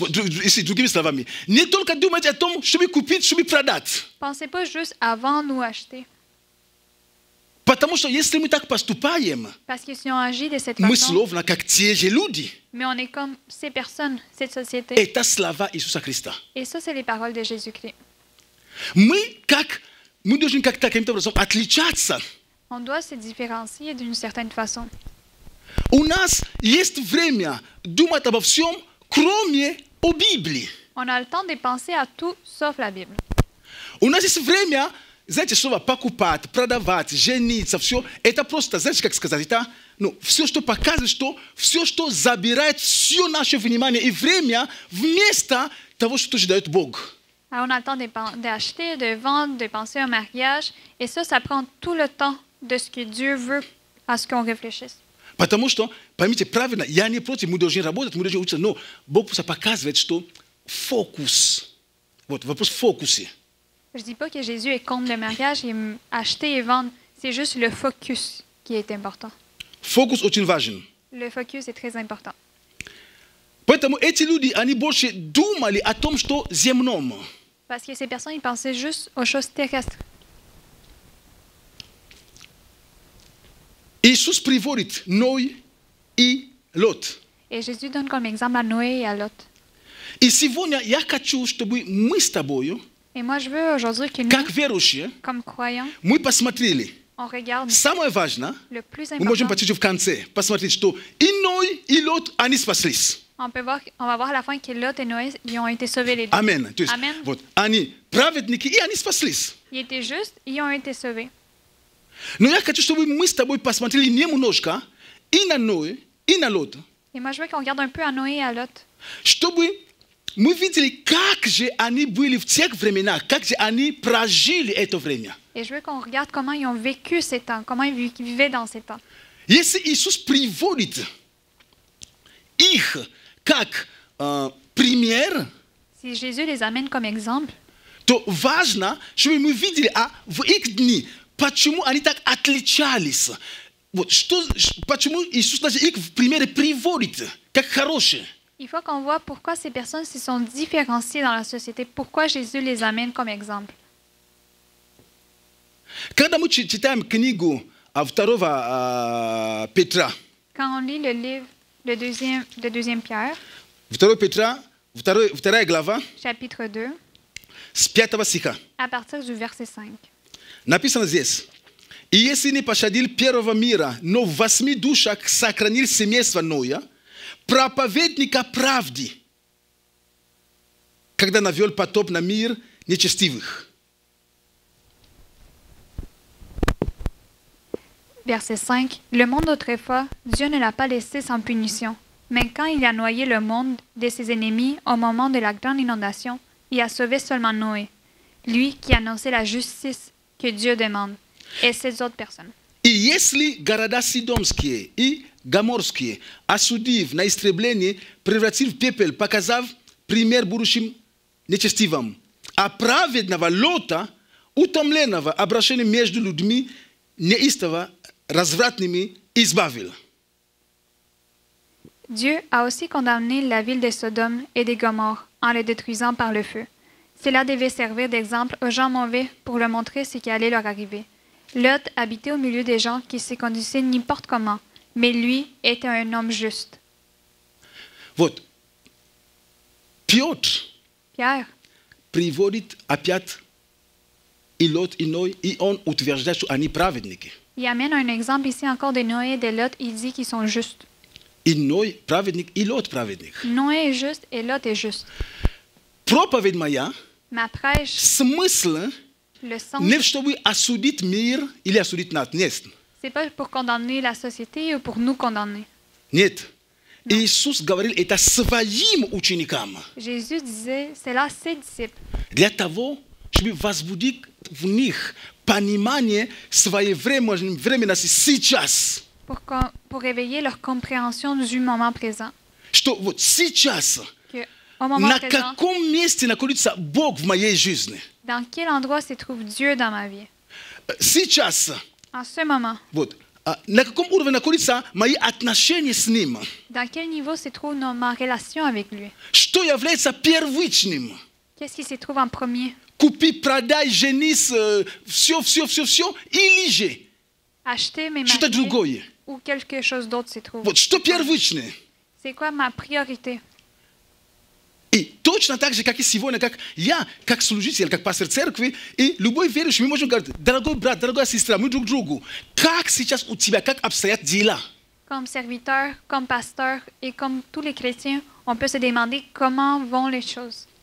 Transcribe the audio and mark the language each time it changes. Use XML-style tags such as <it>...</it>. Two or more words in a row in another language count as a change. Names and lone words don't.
<ru>Если другими словами, не только думайте о том, чтобы купить, чтобы продать.</ru> <fr>Pensez pas juste à vendre ou acheter.</fr> <ru>Потому что если мы так поступаем,</ru> <fr>Parce que si on agit de cette</fr> <ru>мы</ru> <fr>façon,</fr> <ru>словно как те же люди.</ru> <fr>mais on est comme ces personnes, cette société.</fr> <ru>Это слова Иисуса Христа.</ru> <fr>Et ça, c'est les paroles de Jésus-Christ.</fr> <ru>Мы должны как-то каким-то образом отличаться.</ru> <fr>On doit se différencier d'une certaine façon.</fr> <ru>У нас есть время думать обо всем, кроме о Библии.</ru> <fr>On a le temps de penser à tout sauf la Bible.</fr> <ru>У нас есть время, знаете, слово покупать, продавать, жениться, все. Это просто, знаете, как сказать, это все, что показывает, что все, что забирает все наше внимание и время вместо того, что дает Бог.</ru> <fr>Alors, on a le temps d'acheter, de vendre, de penser au mariage. Et ça prend tout le temps de ce que Dieu veut à ce qu'on réfléchisse.</fr> <ru>Потому что, поймите правильно, я не против, мы должны работать, мы должны учиться, но Бог просто показывает, что фокус, вот вопрос в фокусе.</ru> <fr>Je ne dis pas que Jésus est contre le mariage et acheter et vendre. C'est juste le focus qui est important.</fr> <ru>Фокус очень важен.</ru> <fr>Le focus est très important.</fr> <ru>Поэтому эти люди, они больше думали о том, что земном.</ru> <fr>Parce que ces personnes, ils pensaient juste aux choses terrestres.</fr> <ru>Иисус приводит Ной и Лот.</ru> <fr>Et Jésus donne comme exemple à Noé et à Lot.</fr> <ru>И сегодня я хочу, чтобы мы с тобою,</ru> <fr>Et moi, je veux aujourd'hui que nous,</fr> <ru>как верующие,</ru> <fr>comme croyants,</fr> <ru>мы посмотрели.</ru> <fr>on regarde</fr> <ru>Самое важное,</ru> <fr>le plus</fr> <ru>мы можем</ru> <fr>important.</fr> <ru>почти в конце посмотреть, что и Ной, и Лот, они спаслись.</ru> <fr>On va voir à la fin que Lot et Noé, ils ont été sauvés les deux.</fr> <ru>Амен. То есть,</ru> <fr>Amen.</fr> <ru>вот, они праведники, и они спаслись.</ru> <fr>Ils étaient justes, ils ont été sauvés.</fr> <ru>Но я хочу, чтобы мы с тобой посмотрели немножко и на Ноя, и на Лота,</ru> <fr>Et moi, je veux qu'on regarde un peu à Noé et à Lot.</fr> <ru>чтобы мы видели, как же они были в тех временах, как же они прожили это время.</ru> <fr>Et je veux qu'on regarde comment ils ont vécu ces temps, comment ils vivaient dans ces temps.</fr> <ru>Если Иисус приводит их как пример,</ru> <fr>Si Jésus les amène comme exemple,</fr> <ru>то важно, чтобы мы видели, в их дни, почему они так отличались. Вот, почему Иисус даже их в примере приводит, как хорошие.</ru> <fr>il faut qu'on voit pourquoi ces personnes se sont différenciées dans la société, pourquoi Jésus les amène comme exemple.</fr> <ru>Когда мы читаем книгу второго Петра,</ru> <fr>Quand on lit le livre de deuxième Pierre,</fr> <ru>2 Петра, вторая глава,</ru> <fr>chapitre 2,</fr> <ru>с 5 стиха,</ru> <fr>à partir du verset 5.</fr> <ru>написано здесь. «И если не пощадил первого мира, но в 8 душах сохранил семейство Ноя, проповедника правды, когда навел потоп на мир нечестивых».</ru> <fr>Verset 5. Le monde autrefois, Dieu ne l'a pas laissé sans punition. Mais quand il a noyé le monde de ses ennemis au moment de la grande inondation, il a sauvé seulement Noé, lui qui annonçait la justice que Dieu demande, et ces autres personnes.</fr> <ru>И если города Сидомские и Гоморские, осудив на истребление, превратил в пепел, показав пример будущим нечестивым, а праведного Лота, утомленного обращением между людьми, неистово развратными, избавил.</ru> <fr>Dieu a aussi condamné la ville de Sodome et de Gomorrhe en les détruisant par le feu. Cela devait servir d'exemple aux gens mauvais pour leur montrer ce qui allait leur arriver. Lot habitait au milieu des gens qui se conduisaient n'importe comment, mais lui était un homme juste.</fr> <ru>Вот. Петр</ru> <fr>Pierre</fr> <ru>приводит опять и Лот, и Ной, и он утверждает, что они праведники.</ru> <fr>il amène un exemple ici encore de Noé et de Lot. Il dit qu'ils sont justes.</fr> <ru>И Ной праведник, и Лот праведник.</ru> <fr>Noé est juste et Lot est juste.</fr> <ru>Проповедь моя,</ru> <fr>Ma prêche,</fr> <ru>смысл</ru> <fr>le sens,</fr> <ru>не чтобы осудить мир или осудить нас. Нет.</ru> <fr>c'est pas pour condamner la société ou pour nous condamner.</fr> <ru>Нет. Иисус говорил это своим ученикам.</ru> <fr>Jésus disait, c'est là ses disciples,</fr> <ru>Для того, чтобы возбудить в них понимание своевременности сейчас.</ru> <fr>pour réveiller leur compréhension du moment présent.</fr> <ru>Что вот сейчас</ru> <fr>Que Au moment na présent,</fr> <ru>каком месте находится Бог в моей жизни.</ru> <fr>dans quel endroit se trouve Dieu dans ma vie?</fr> <ru>Сейчас,</ru> <fr>En ce moment,</fr> <ru>вот, на каком уровне находятся мои отношения с Ним.</ru> <fr>dans quel niveau se trouve ma relation avec lui?</fr> <ru>Что является первичным.</ru> <fr>Qu'est-ce qui se trouve en premier?</fr> <ru>Купи, продай, женись, все, или же</ru> <fr>Acheter mes</fr> <ru>что-то</ru> <fr>mariés</fr> <ru>другое.</ru> <fr>ou quelque chose d'autre se trouve?</fr> <ru>Вот, что первичное.</ru> <fr>C'est quoi ma priorité?</fr> <ru>И точно так же, как и сегодня, как я, как служитель, как пастор церкви, и любой верующий, мы можем говорить, дорогой брат, дорогая сестра, мы друг другу, как сейчас у тебя, как обстоят дела?</ru> <fr>Comme serviteur, comme pasteur et comme tous les chrétiens, on peut se demander comment vont les choses.</fr>